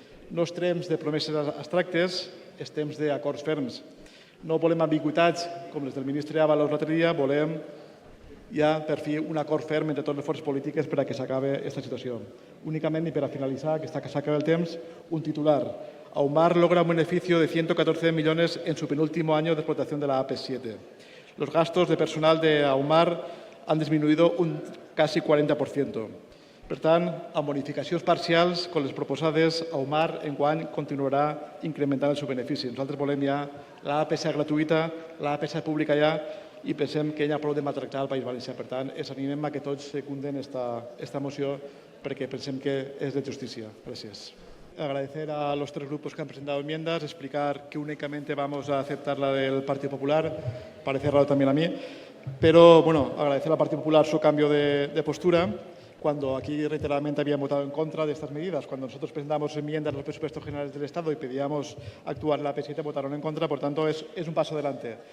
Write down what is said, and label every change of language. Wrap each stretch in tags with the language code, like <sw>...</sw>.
<ca>No és temps de promeses abstractes, és temps d'acords ferms. No volem ambigüitats com les del ministre Ábalos l'altre dia, volem ja, per fi, un acord ferm entre totes les forces polítiques per a que s'acabi aquesta situació. Únicament, i per a finalitzar, que s'acabi el temps, un titular.</ca> <es>Ahumar logra un beneficio de 114 millones en su penúltimo año de explotación de la AP7. Los gastos de personal de Ahumar han disminuido un casi 40%.</es> <ca>Per tant, amb bonificacions parcials, com les proposades, Ahumar enguany continuarà incrementant el seu benefici. Nosaltres volem ja l'AP7 gratuïta, l'AP7 pública ja, i pensem que hi ha prou de maltractar el País Valencià. Per tant, els animem a que tots secunden esta moció perquè pensem que es de justícia. Gràcies.</ca> <es>Agradecer a los 3 grupos que han presentado enmiendas, explicar que únicamente vamos a aceptar la del Partido Popular, parece raro también a mí, pero bueno, agradecer al Partido Popular su cambio de postura, cuando aquí reiteradamente habían votado en contra de estas medidas. Cuando nosotros presentamos enmiendas a los presupuestos generales del Estado y pedíamos actuar en la AP7, votaron en contra, por tanto es un paso adelante.</es>